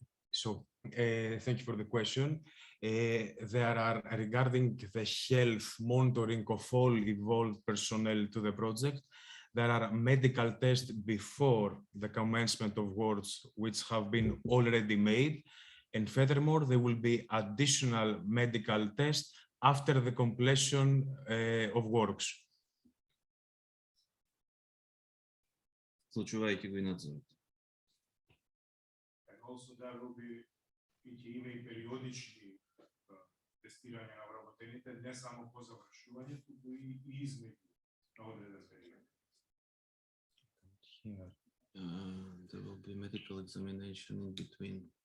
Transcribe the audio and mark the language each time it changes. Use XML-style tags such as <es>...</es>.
<en>So, thank you for the question. There are, regarding the health monitoring of all involved personnel to the project, there are medical tests before the commencement of works which have been already made. And furthermore, there will be additional medical tests after the completion of works.</en> <mk>Вклучувајќи го и надзорот.</mk> <en>Also, there will be</en> <mk>и периодични тестирања на вработените, не само по завршување, туку и измеѓу на одреден период.</mk> <en>There will be medical examination in between.</en>